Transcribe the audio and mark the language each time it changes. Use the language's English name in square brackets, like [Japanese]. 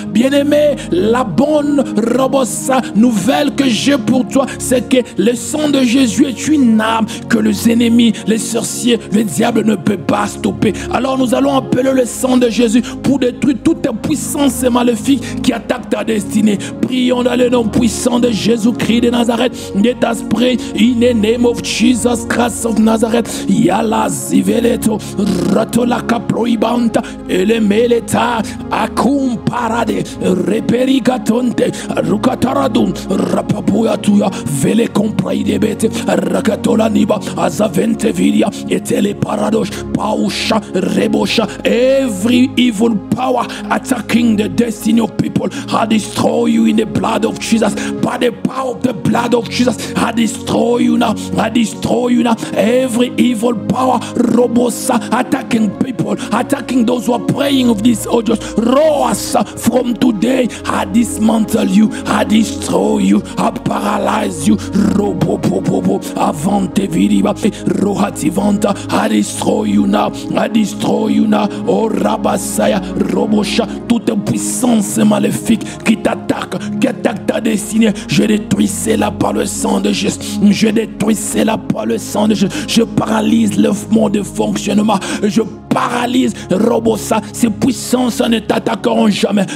[French] Bien-aimé, la bonne robosa nouvelle que j'ai pour toi, c'est que le sang de Jésus est une arme que les ennemis, les sorciers, le diable ne peut pas stopper. Alors nous allons appeler le sang de Jésus pour détruire toute puissance maléfique qui attaque ta destinée. Prions dans le nom puissant de Jésus-Christ de Nazareth. [English] Let us pray in the name of Jesus Christ of Nazareth. Yala ziveleto ratola caproibanta elemeleta acum parade repericaton fonte, Rukataradun, Rapapuatuya, Vele Compraidebete, Rakatolaniba, Azavente Vilia, Etele Paradosh, Pausha, Rebosha, every evil power attacking the destiny of people, I destroy you in the blood of Jesus. By the power of the blood of Jesus, I destroy you now. I destroy you now. Every evil power, Robosa, attacking people, attacking those who are praying of these audios. Roasa, from today, I dismantle you, I destroy you, I paralyze you. Robopopopo, Avante Vidiba, Rohativanta, I destroy you now, I destroy you now. [French] Oh Rabasaya, Robosha, toute puissance maléfique qui t'attaque, qui attaque ta destinée, je détruis cela par le sang de Jésus. Je détruis cela par le sang de Jésus. Je paralyse le mode de fonctionnement. Je paralyse, Robosa, ces puissances ne t'attaqueront jamais.